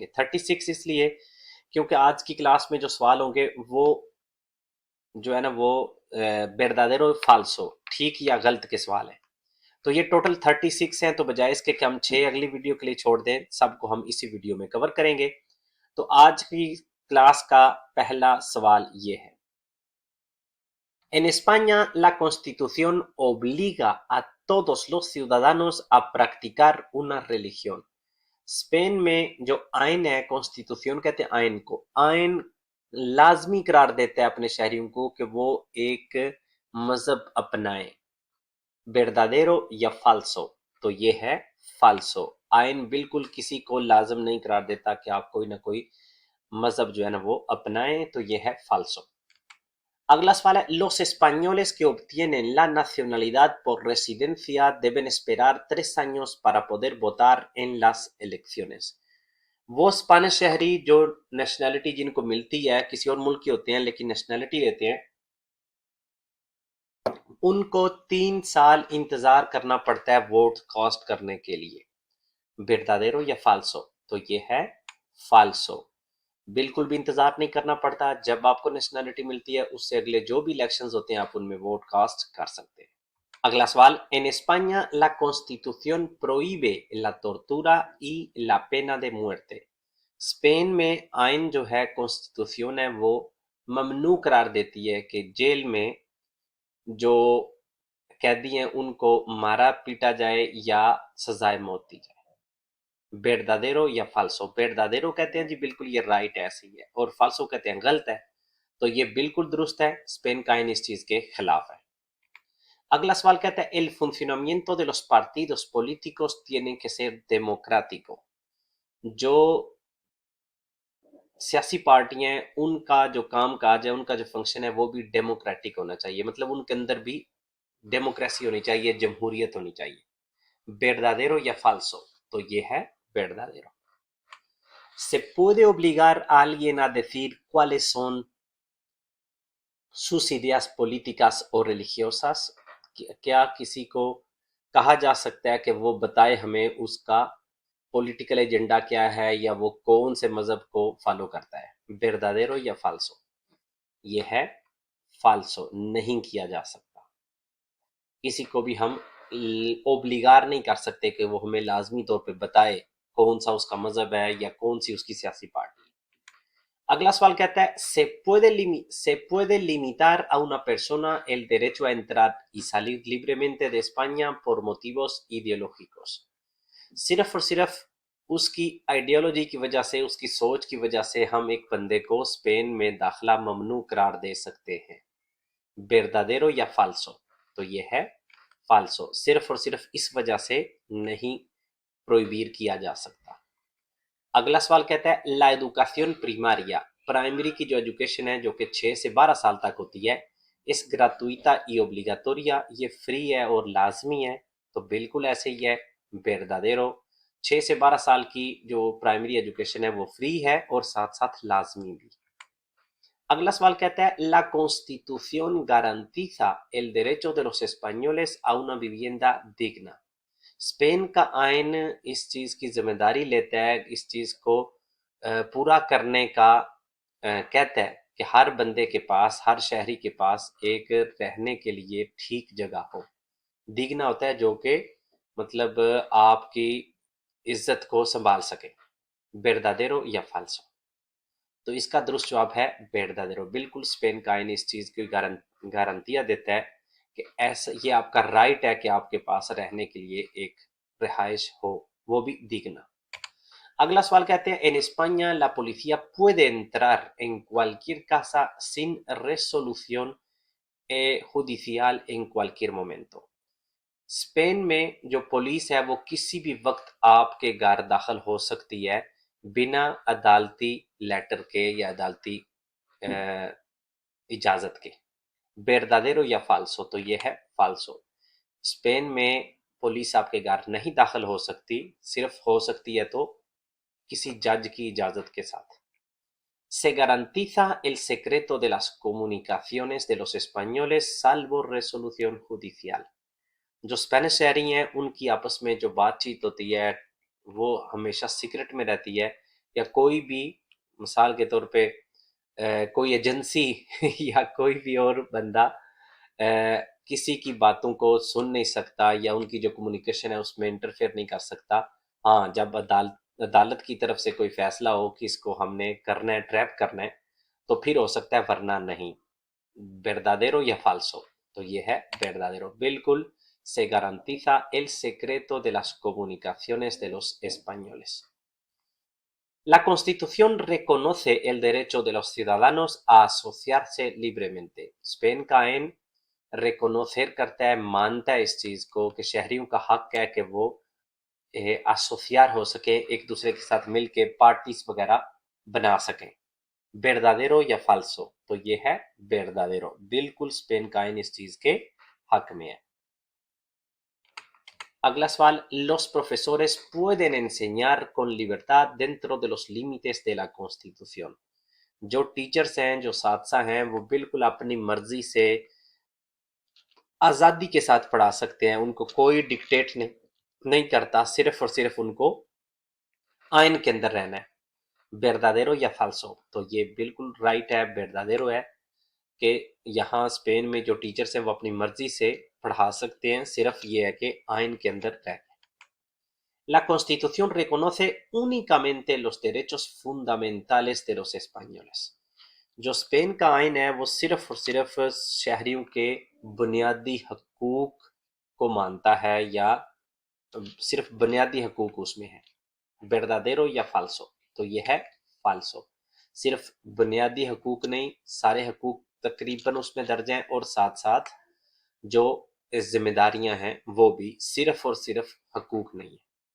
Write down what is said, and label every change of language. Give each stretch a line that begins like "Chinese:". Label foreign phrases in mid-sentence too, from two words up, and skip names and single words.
Urdu: 36 اس لیے کیونکہ آج کی کلاس میں جو سوال ہوں گے وہ جو ہے نا وہ
Spanish: verdadero falso,
Urdu: ٹھیک یا غلط کے سوال ہیں. تو یہ ٹوٹل 36 ہیں. تو بجائے اس کے کہ ہم 6 اگلی ویڈیو کے لیے چھوڑ دیں، سب کو ہم اسی ویڈیو میں کور کریں گے. تو آج کی کلاس کا پہلا سوال یہ ہے.
Spanish: En España, la Constitución obliga a todos los ciudadanos a practicar una religión.
Urdu: اسپین میں جو آئین ہے، کانسٹیٹیوشن کہتے ہیں آئین کو، آئین لازمی قرار دیتا ہے اپنے شہریوں کو کہ وہ ایک مذہب اپنائیں. ویردادیرو یا فالسو؟ تو یہ ہے فالسو. آئین بالکل کسی کو لازم نہیں قرار دیتا کہ آپ کوئی نہ کوئی مذہب جو ہے نا وہ اپنائیں. تو یہ ہے فالسو. اگلا سوال,
Spanish: los españoles que obtienen la nacionalidad por residencia deben esperar 3 años para poder votar en las elecciones.
Urdu: وہ اسپینش شہری جو نیشنیلٹی جن کو ملتی ہے، کسی اور ملک کے ہوتے ہیں لیکن نیشنیلٹی لیتے ہیں، ان کو 3 سال انتظار کرنا پڑتا ہے
English: vote cast
Urdu: کرنے کے لیے. ویردادیرو یا فالسو؟ تو یہ ہے فالسو. بالکل بھی انتظار نہیں کرنا پڑتا۔ جب آپ کو نیشنیلٹی ملتی ہے اس سے اگلے جو بھی الیکشنز ہوتے ہیں آپ ان میں
English: vote cast
Urdu: کر سکتے ہیں. اگلا سوال,
Spanish: en España la Constitución prohíbe la tortura y la pena de muerte.
Urdu: اسپین میں آئین جو ہے، کانسٹیٹیوشن ہے، وہ ممنوع قرار دیتی ہے کہ جیل میں جو قیدی ہیں ان کو مارا پیٹا جائے یا سزائے موت دی جائے. ویردادیرو یا فالسو? ویردادیرو کہتے ہیں جی بالکل یہ رائٹ ہے، ایسی ہے، اور فالسو کہتے ہیں غلط ہے. تو یہ بالکل درست ہے۔ اسپین کا آئین اس چیز کے خلاف ہے. اگلا سوال کہتا ہے,
Spanish: el funcionamiento de los partidos políticos tiene que ser democrático.
Urdu: جو سیاسی پارٹیاں ہیں ان کا جو کام کاج ہے، ان کا جو فنکشن ہے وہ بھی ڈیموکریٹک ہونا چاہیے. مطلب ان کے اندر بھی ڈیموکریسی ہونی چاہیے، جمہوریت ہونی چاہیے. ویردادیرو یا فالسو؟ تو یہ ہے ویردادیرو.
Spanish: ¿Se puede obligar a alguien a decir cuáles son sus ideas políticas o religiosas?
Urdu: کیا کسی کو کہا جا سکتا ہے کہ وہ بتائے ہمیں اس کا
English: political agenda
Urdu: کیا ہے یا وہ کون سے مذہب کو فالو کرتا ہے? ویردادیرو یا فالسو؟ یہ ہے فالسو. نہیں کیا جا سکتا. کسی کو بھی ہم اوبلیگار نہیں کر سکتے کہ وہ ہمیں لازمی طور پہ بتائے کون سا اس کا مذہب ہے یا کون سی اس کی سیاسی پارٹی ہے. اگلا سوال کہتا ہے,
Spanish: se puede limitar a una persona el derecho a entrar y salir libremente de España por motivos ideológicos?
Urdu: صرف اور صرف اس کی آئیڈیالوجی کی وجہ سے، اس کی سوچ کی وجہ سے ہم ایک بندے کو اسپین میں داخلہ ممنوع قرار دے سکتے ہیں. ویردادیرو یا فالسو؟ تو یہ ہے فالسو. صرف اور صرف اس وجہ سے نہیں پروہیبٹ کیا جا سکتا. اگلا سوال کہتا ہے,
Spanish: la educación primaria,
Urdu: پرائمری کی جو ایجوکیشن ہے جو کہ 6 سے 12 سال تک ہوتی ہے,
Spanish: es gratuita y obligatoria,
Urdu: یہ فری ہے اور لازمی ہے. تو بالکل ایسے ہی ہے، ویردادیرو۔ 6 سے 12 سال کی جو
English: primary education
Urdu: ہے وہ فری ہے اور ساتھ ساتھ لازمی بھی. اگلا سوال کہتا ہے, la constitución garantiza el derecho de los españoles a una vivienda digna. اسپین کا آئین اس چیز کی ذمہ داری لیتا ہے، اس چیز کو پورا کرنے کا کہتا ہے کہ ہر بندے کے پاس، ہر شہری کے پاس ایک رہنے کے لیے ٹھیک جگہ ہو. دِگنا ہوتا ہے جو کہ مطلب آپ کی عزت کو سنبھال سکے. ویردادیرو یا فالسو? تو اس کا درست جواب ہے ویردادیرو۔ بالکل اسپین کا آئین اس چیز کی گارنٹیاں دیتا ہے کہ ایسا یہ آپ کا رائٹ ہے کہ آپ کے پاس رہنے کے لیے ایک رہائش ہو، وہ بھی دِگنا. اگلا سوال کہتے ہیں,
Spanish: en España la policía puede entrar en cualquier casa sin resolución judicial en cualquier momento.
Urdu: اسپین میں جو پولیس ہے وہ کسی بھی وقت آپ کے گھر داخل ہو سکتی ہے بنا عدالتی لیٹر کے یا عدالتی اجازت کے. verdadero یا فالسو؟ تو یہ ہے فالسو. اسپین میں پولیس آپ کے گھر نہیں داخل ہو سکتی، صرف ہو سکتی ہے تو کسی جج کی اجازت کے ساتھ.
Spanish: Se garantiza el secreto de las comunicaciones de los españoles salvo resolución judicial.
Urdu: جو اسپینش شہری ہیں ان کی آپس میں جو بات چیت ہوتی ہے وہ ہمیشہ سیکرٹ میں رہتی ہے، یا کوئی بھی مثال کے طور پہ کوئی ایجنسی یا کوئی بھی اور بندہ کسی کی باتوں کو سن نہیں سکتا یا ان کی جو کمیونیکیشن ہے اس میں انٹرفیئر نہیں کر سکتا. ہاں جب عدالت کی طرف سے کوئی فیصلہ ہو کہ اس کو ہم نے کرنا ہے، ٹریپ کرنا ہے، تو پھر ہو سکتا ہے، ورنہ نہیں. verdadero یا فالسو؟ تو یہ ہے verdadero.
Spanish: بالکل se garantiza el secreto de las comunicaciones de los españoles. La Constitución reconoce el derecho de los ciudadanos a asociarse libremente.
Urdu: اسپین کا آئین ریکنوسر کرتا ہے، مانتا ہے اس چیز کو کہ شہریوں کا حق ہے کہ وہ اسوسیار ہو سکیں، ایک دوسرے کے ساتھ مل کے پارٹیز وغیرہ بنا سکیں. verdadero یا فالسو؟ تو یہ ہے verdadero. بالکل اسپین کا آئین اس چیز کے حق میں ہے. اگلا سوال،
Spanish: los profesores pueden enseñar con libertad dentro de los límites de la Constitución.
Urdu: جو ٹیچرز ہیں، جو اساتذہ ہیں، وہ بالکل اپنی مرضی سے آزادی کے ساتھ پڑھا سکتے ہیں، ان کو کوئی ڈکٹیٹ نہیں کرتا، صرف اور صرف ان کو آئین کے اندر رہنا ہے. verdadero یا فالسو؟ تو یہ بالکل رائٹ ہے، verdadero ہے کہ یہاں اسپین میں جو ٹیچرز ہیں وہ اپنی مرضی سے پڑھا سکتے ہیں، صرف یہ ہے کہ آئین کے اندر رہنا.
Spanish: La Constitución reconoce únicamente los derechos fundamentales de los españoles.
Urdu: جو اسپین کا آئین ہے وہ صرف اور صرف شہریوں کے بنیادی حقوق کو مانتا ہے، یا صرف بنیادی حقوق اس میں ہے. verdadero یا فالسو؟ تو یہ ہے فالسو. صرف بنیادی حقوق نہیں، سارے حقوق تقریباً اس میں درج ہیں، اور ساتھ ساتھ جو ذمہ داریاں ہیں وہ بھی صرف اور صرف حقوق نہیں ہیں.